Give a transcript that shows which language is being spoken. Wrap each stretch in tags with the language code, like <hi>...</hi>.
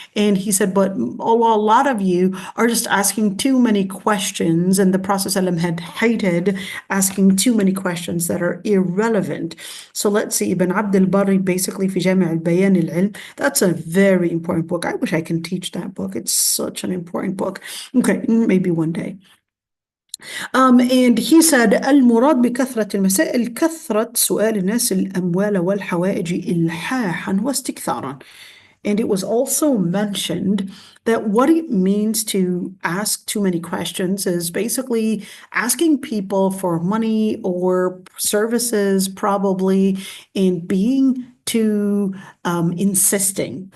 <en>And he said, but a lot of you are just asking too many questions. And the Prophet ﷺ had hated asking too many questions that are irrelevant. So let's see, Ibn Abd al-Barri basically</en> <ar>في جامع البيان العلم.</ar> <en>That's a very important book. I wish I can teach that book. It's such an important book. Okay, maybe one day. And he said</en> <ar>المراد بكثرة المسائل كثرة سؤال الناس الأموال والحوائج إلحاحا واستكثارا.</ar> <en>And it was also mentioned that what it means to ask too many questions is basically asking people for money or services, probably, and being too insisting.</en>